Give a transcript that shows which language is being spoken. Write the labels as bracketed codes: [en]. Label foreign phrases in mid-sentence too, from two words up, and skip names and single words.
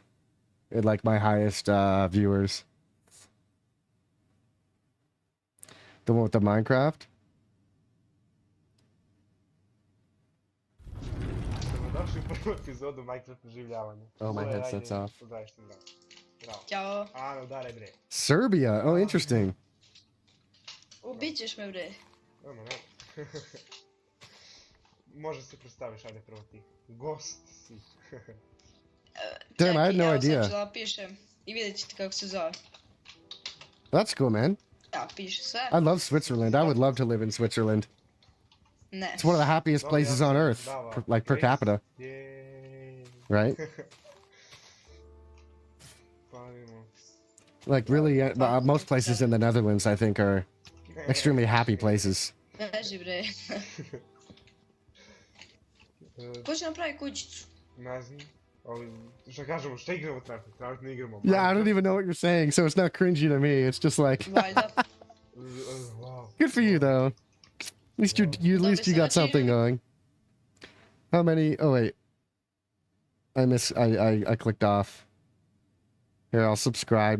[en] It like my highest viewers. The one with the Minecraft? Oh, my headset's off. [sr] Ćao. [en] Serbia. Oh, interesting. [sr] Ubit ćeš me, bre. Može se predstaviš, ajde prvo ti. Gost si. [en] Damn, I had no [sr] Evo, [en] idea. [sr] sad ću da napišem i vidjet ćete kako se zove. [en] That's cool, man. [sr] Ja, piše sve. [en] I love Switzerland. I would love to live in Switzerland. [sr] Ne. [en] It's one of the happiest places on earth, like per capita. Right? Like really, most places in the Netherlands, I think, are extremely happy places. [sr] Beži, bre. Ko će napravi kućicu? Ne znam. Šta kažemo, šta igramo trenutno? Trenutno igramo. [en] Yeah, I don't even know what you're saying, so it's not cringy to me. It's just like, [sr] Valjda. [en] good for you, though. At least you got something going. How many? Oh wait. I clicked off. Here, I'll subscribe.